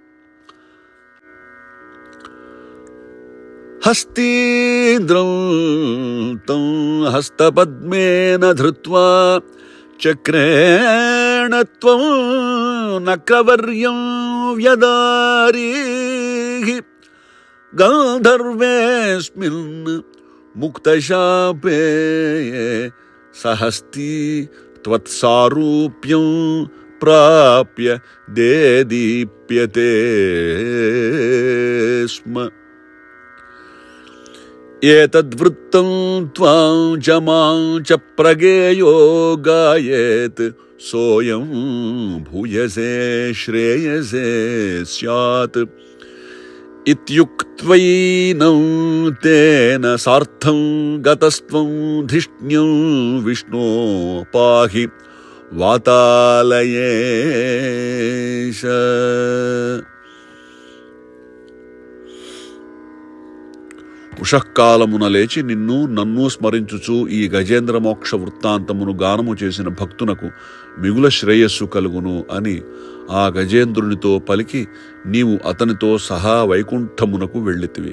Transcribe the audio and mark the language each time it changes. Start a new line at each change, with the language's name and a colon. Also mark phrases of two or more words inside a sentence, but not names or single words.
Sanskrit: హస్తీంద్రం తం హస్తపద్మేన ధృత్వా చక్రేణ త్వం నక్రవర్యం వ్యదారీః. గంధర్వేస్మిన్ ముక్తశాపే సహస్తి త్వత్సారూప్యం प्राप्य देदीप्यते स्म। एतद्वृत्तं त्वां च मां च प्रगेयो गायेत् सोऽयं भूयसे श्रेयसे स्यात्। इत्युक्त्वैनं तेन सार्थं गतस्त्वं धिष्ण्यं विष्णो पाहि वातालयेश।
Telugu: ఉషఃకాలమున లేచి నిన్ను నన్ను స్మరించుచు ఈ గజేంద్ర మోక్ష వృత్తాంతమును గానము చేసిన భక్తునకు మిగుల శ్రేయస్సు కలుగును అని ఆ గజేంద్రునితో పలికి నీవు అతనితో సహా వైకుంఠమునకు వెళ్ళితివి.